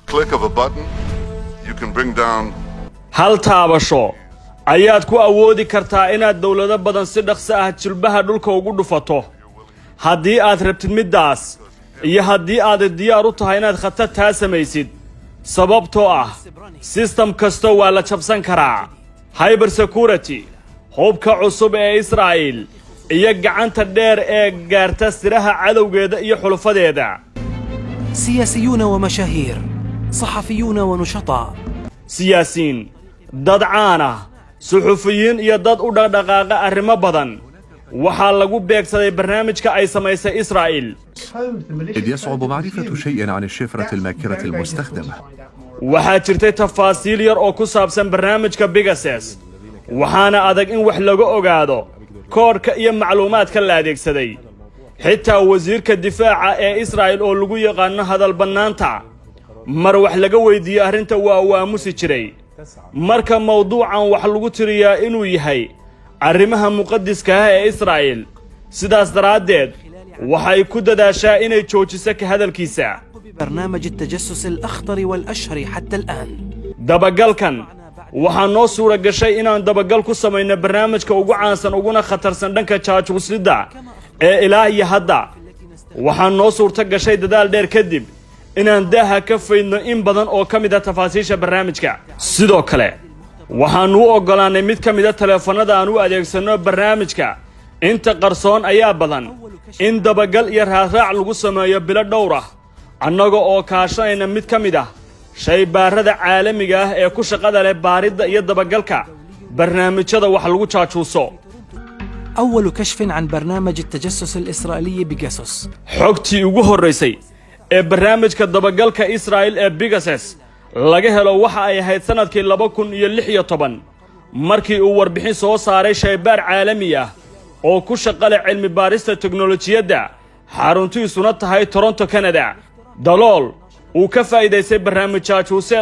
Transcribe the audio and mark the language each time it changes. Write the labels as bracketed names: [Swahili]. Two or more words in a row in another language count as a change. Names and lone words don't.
[Somali] hal taabasho ayaad ku awoodi kartaa inaad dawlado badan si dhaqso ah jilbaha dhulka ugu dhufato haddii aad rabtid midaas iyo haddii aad diyaar u tahay inaad khatartaa samaysid sababtoo ah system kasta waa la jabsan karaa [English] cyber security [Somali] hubka cusub ee Israa'iil iyo gacanta dheer ee gaarta siraha cadowgeeda iyo xulufadeeda [Arabic] سياسيون ومشاهير صحفيون ونشطاء [Somali] siyaasiin dad caan ah suxufiyiin iyo dad u dhaqdhaqaaqa arrimo badan waxaa lagu beegsaday barnaamijka ay samaysay Israa'iil [Arabic] إذ يصعب معرفة شيء عن الشفرة الماكرة المستخدمة [Somali] waxaa jirtay tafaasiil yar oo ku saabsan barnaamijka Pegasus waxaana adag in wax laga ogaado koodhka iyo macluumaadka la adeegsaday xitaa wasiirka difaaca ee Israa'iil oo lagu yaqaan hadal banaanta mar wax laga weydiiyay arrinta waa uu aamusi jiray marka mawduucan wax lagu tiriyaa inuu yahay arrimaha muqaddiska ah ee Israa'iil sidaas daraadeed waxay ku dadaashaa inay joojiso ka hadalkiisa [Arabic] برنامج التجسس الأخطر والأشهر حتى الآن [Somali] dabagalkan waxaa noo suura gashay inaan dabagal ku samayno barnaamijka ugu caansan uguna khatarsan dhanka jaajuuslida ee ilaa iyo hadda waxaa noo suurta gashay dadaal dheer kadib inaan daaha ka faydno in badan oo ka mid ah tafaasiisha barnaamijka sidoo kale waxaan u ogolaanay mid ka mid ah telefoonada aan u adeegsano barnaamijka inta qarsoon ayaa badan in dabagal iyo raaraac lagu sameeyo bilo dhowr ah annaga oo kaashanayna mid ka mid ah shaybaarada caalamiga ah ee ku shaqada leh baaridda iyo dabagalka barnaamijyada wax lagu jaajuuso [Arabic] أول كشف عن برنامج التجسس الإسرائيلي بيجاسوس [Somali] xogtii ugu horeysay ee barnaamijka dabagalka Israa'iil ee Pegasus laga helo waxa ay ahayd sanadkii 2016 markii uu warbixin soo saaray shaybaar caalami ah oo ku shaqale cilmi baarista tiknoolajiyada xaruntiisuna tahay Toronto Canada dalool uu ka faa'iideystay barnaamij jaajuuseed